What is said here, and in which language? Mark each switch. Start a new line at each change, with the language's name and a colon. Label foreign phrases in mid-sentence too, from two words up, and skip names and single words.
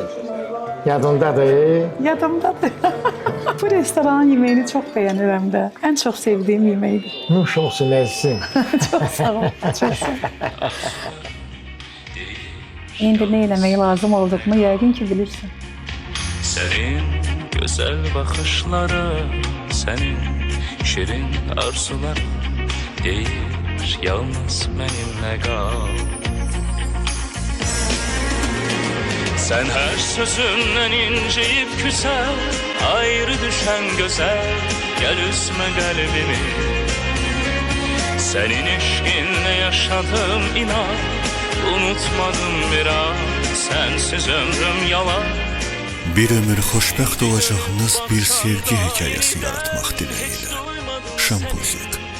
Azerbaijani: Yadındadır? Yadımdadır. Bu restoranın yeməyini çox bəyənirəm də. Ən çox sevdiyim yeməkdir. Nuş olsun əzizim. Çox sağ ol. Çox sağ ol. İndi nə eləmək lazım olduğunu yəqin ki bilirsən.
Turkish: Senin güzel bakışları, senin şirin arzuları deyir yalnız benimle kal. Sen her sözünden inceyip güzel, ayrı düşen güzel, gel üzme kalbimi. Senin eşkinle yaşadım inan, unutmadım bir an, sensiz ömrüm yalan.
Azerbaijani: Bir ömür xoşbəxt olacağınız bir sevgi hekayəsi yaratmaq diləyilə. Şampuzik.